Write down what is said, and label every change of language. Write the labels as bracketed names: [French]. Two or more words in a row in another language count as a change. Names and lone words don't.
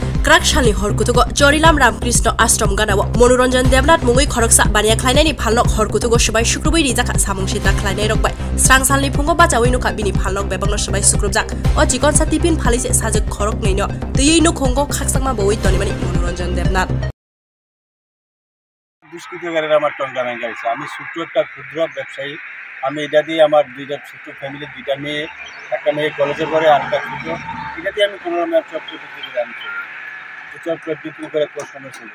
[Kok Borok] क्राकशालनि हरकुतुगो जरिलाम रामकृष्ण आश्रम गानाव मनोरंजन देवनाथ मुङै खरकसा बानिया ख्लायनायनि फालनक हरकुतुगो सुबाय सुक्रुबै रिजाखा सामुंसिता ख्लायनाय रकबाय स्रांसालनि फुङाव बाजावै नुखा बिनि फालनक बेबांनो सुबाय सुक्रुबजाक अ जिगनसा टिफिन फालिसे साजक खरक नैनो दैयैनो खंगो खाकसांमा बवै तनिमानि मनोरंजन देवनाथ [Bangla] দুষ্কৃতকারীরা আমার টঙ্কা ভেঙে গেছে। আমি ছোট্ট একটা ক্ষুদ্র ব্যবসায়ী। আমি এটা দিয়ে আমার দুইটা ছোট্ট ফ্যামিলি, দুইটা মেয়ে, একটা মেয়ে কলেজে পড়ে আর একটা ছোট, এটা দিয়ে আমি কোনো রকম চট করে বিক্রি করে আমি চলি। চট করে বিক্রি করে কষ্টমে চলি।